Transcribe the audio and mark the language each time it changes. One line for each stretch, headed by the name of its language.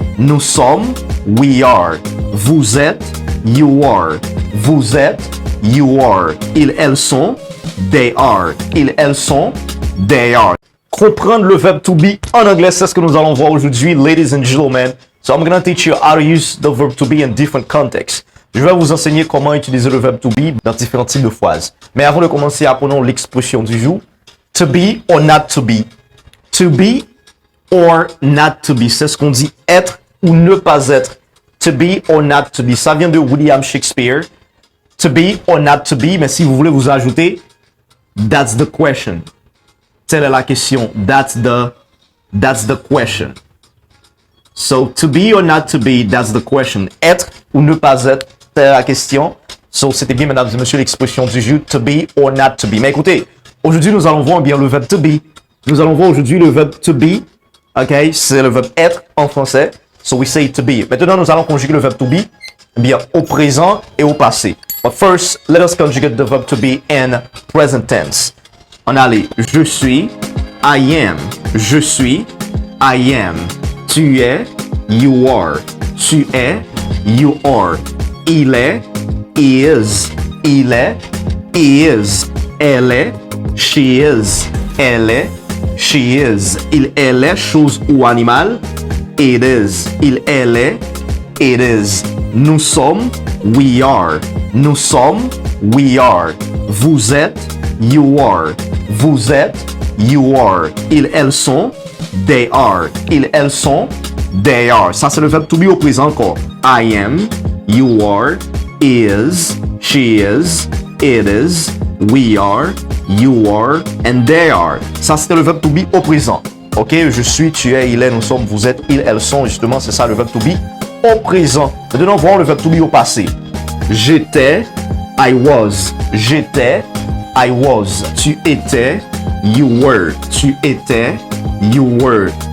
French: Nous sommes,
English: we are.
French: Vous êtes,
English: you are.
French: Vous êtes,
English: you are.
French: Ils, elles sont,
English: they are.
French: Ils, elles sont,
English: they are.
French: Comprendre le verbe to be en anglais, c'est ce que nous allons voir aujourd'hui,
English: ladies and gentlemen. So I'm going to teach you how to use the verb to be in different contexts.
French: Je vais vous enseigner comment utiliser le verbe to be dans différents types de phrases. Mais avant de commencer, apprenons l'expression du jour.
English: To be or not to be. To be or not to be.
French: C'est ce qu'on dit être ou ne pas être.
English: To be or not to be.
French: Ça vient de William Shakespeare.
English: To be or not to be.
French: Mais si vous voulez vous ajouter,
English: that's the question.
French: Telle est la question.
English: That's the question. So, to be or not to be, that's the question.
French: Être ou ne pas être, telle est la question. So, c'était bien, mesdames et messieurs, l'expression du jour,
English: to be or not to be.
French: Mais écoutez, aujourd'hui, nous allons voir bien le verbe to be. Nous allons voir aujourd'hui le verbe to be. OK? C'est le verbe être en français. So,
English: we say to be.
French: Maintenant, nous allons conjuguer le verbe to be, bien, au présent et au passé.
English: But first, let us conjugate the verb to be in present tense.
French: On allait, je suis,
English: I am.
French: Je suis,
English: I am.
French: Tu es,
English: you are.
French: Tu es,
English: you are.
French: Il est, is. Il est, is. Elle est,
English: she is.
French: Elle est,
English: she is.
French: Il, elle est, chose ou animal.
English: It is.
French: Il, elle est,
English: it is.
French: Nous sommes,
English: we are.
French: Nous sommes,
English: we are.
French: Vous êtes,
English: you are.
French: Vous êtes,
English: you are.
French: Ils, elles sont,
English: they are.
French: Ils, elles sont,
English: they are.
French: Ça, c'est le verbe to be au présent encore.
English: I am, you are, is, she is, it is, we are, you are, and they are.
French: Ça, c'était le verbe to be au présent. Ok, je suis, tu es, il est, nous sommes, vous êtes, ils, elles sont. Justement, c'est ça le verbe to be au présent. Maintenant, voyons le verbe to be au passé. J'étais,
English: I was.
French: J'étais,
English: I was.
French: Tu étais,
English: you were.
French: Tu étais,
English: you were.